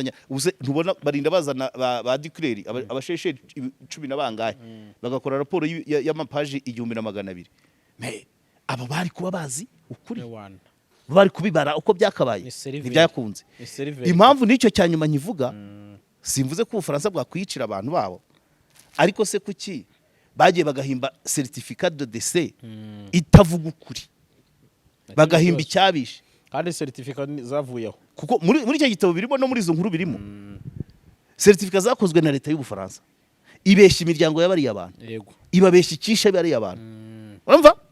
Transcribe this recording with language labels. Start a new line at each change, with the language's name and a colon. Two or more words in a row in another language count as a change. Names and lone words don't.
Kinyarwanda: Ubuse ntubona barinda bazana ba declare abasheshe 10 nabangaye bagakora raporo y'amapaje 1200. Abo bari kuba bazi ukuri, bari kubibara uko byakabaye ntibyakunze. Impamvu nicyo cyanyuma nkivuga, simvuze ko Ubufaransa bwakwicira abantu babo, ariko se kuki bagiye bagahimba
French: certificat de décès
Kinyarwanda: itavuga ukuri, bagahimba icyabishe kandi certificat zavuyeho, kuko muri icyo gitabo birimo no muri izo nkuru birimo certificat zakozwe na leta y'Ubufaransa ibeshya imiryango y'abari abantu, ibabeshya ikisha bari abantu. Urumva?